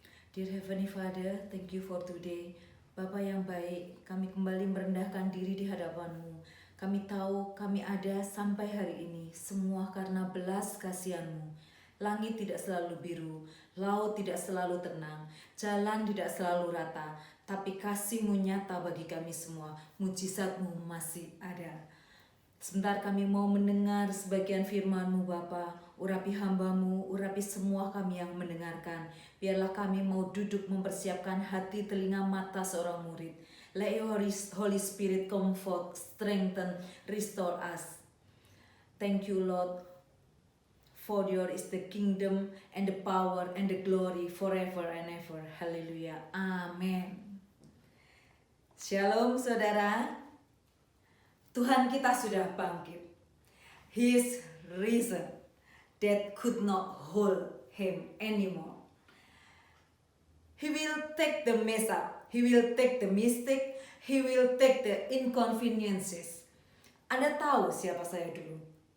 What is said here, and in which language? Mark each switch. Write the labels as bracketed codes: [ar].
[en] Dear Heavenly Father, thank you for today. [id] Bapa yang baik, kami kembali merendahkan diri di hadapan-Mu. Kami tahu kami ada sampai hari ini, semua karena belas kasihan-Mu. Langit tidak selalu biru, laut tidak selalu tenang, jalan tidak selalu rata, tapi kasih-Mu nyata bagi kami semua, mujizat-Mu masih ada. Sebentar kami mau mendengar sebagian firman-Mu Bapa. Urapi hamba-Mu, urapi semua kami yang mendengarkan. Biarlah kami mau duduk mempersiapkan hati, telinga, mata seorang murid. [en] Let your Holy Spirit comfort, strengthen, restore us. Thank you Lord, for yours is the kingdom and the power and the glory forever and ever. [id] Hallelujah. Amen. Shalom saudara. Tuhan kita sudah bangkit. [en] He is risen. That could not hold him anymore. He will take the mess up. He will take the mistake. He will take the inconveniences. [id] Anda tahu siapa saya dulu?